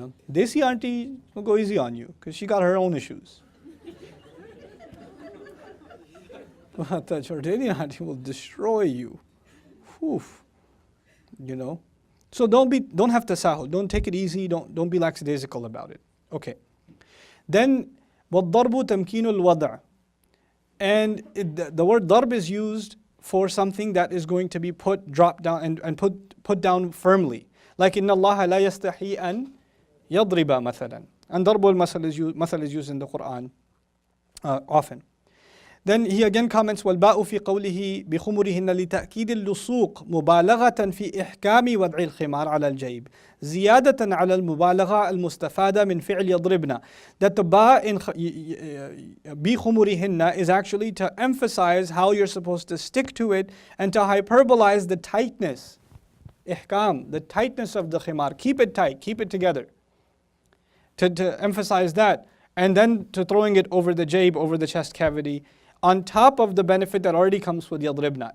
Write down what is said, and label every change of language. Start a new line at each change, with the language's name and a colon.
English: Desi auntie will go easy on you, because she got her own issues. But the Jordanian auntie will destroy you. Whew. So don't have tasahul, don't take it easy, don't be lackadaisical about it. Okay. Then
Arabic: وَالضَّرْبُ تَمْكِينُ الْوَضْعِ.
English: And the word darb is used for something that is going to be drop down and put down firmly. Like
Arabic: إِنَّ اللَّهَ لَا يَسْتَحِي أَن يَضْرِبَ مَثَلًا.
English: And darb al-masal is used in the Quran often. Then he again comments,
Arabic: وَالْبَاءُ فِي قَوْلِهِ بِخُمُرِهِنَّ لِتَأْكِيدِ اللُّصُوقِ مُبَالَغَةً فِي إِحْكَامِ وَضْعِ الْخِمَارِ عَلَى الْجَيْبِ زِيَادَةً عَلَى الْمُبَالَغَةِ الْمُسْتَفَادَةِ مِنْ فِعْلِ يَضْرِبْنَا.
English: That the ba in بِخُمُرِهِنَّ is actually to emphasize how you're supposed to stick to it and to hyperbolize the tightness. Ihkam, the tightness of the khimar. Keep it tight, keep it together. To emphasize that. And then to throwing it over the jayb, over the chest cavity, on top of the benefit that already comes with yadribna.